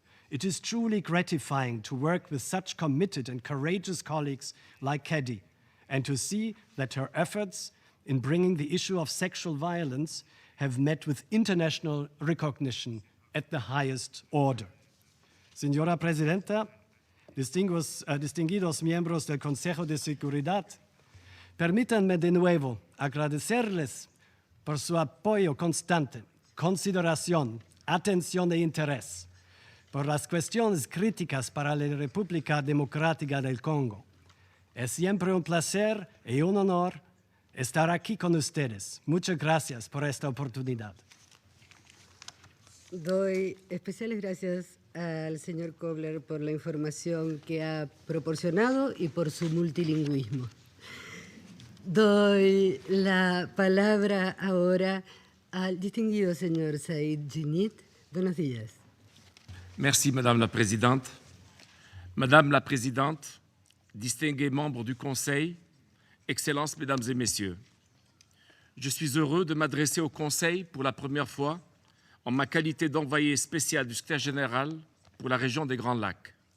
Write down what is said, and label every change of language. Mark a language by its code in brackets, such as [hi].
[en] It is truly gratifying to work with such committed and courageous colleagues like Kedi, and to see that her efforts in bringing the issue of sexual violence have met with international recognition at the highest order. [es] Señora Presidenta, distinguidos miembros del Consejo de Seguridad, permítanme de nuevo agradecerles por su apoyo constante, consideración, atención e interés por las cuestiones críticas para la República Democrática del Congo. Es siempre un placer y un honor estar aquí con ustedes. Muchas gracias por esta oportunidad. Doy especiales gracias al señor Kobler por la información que ha proporcionado y por su multilingüismo. Doy la palabra ahora al distinguido señor Said Djinnit. Buenos días. [fr] Merci, Madame la Présidente. Madame la Présidente, distingués membres du Conseil, Excellences, Mesdames et Messieurs, je suis heureux de m'adresser au Conseil pour la première fois en ma qualité d'envoyé spécial du secrétaire général pour la région des Grands Lacs.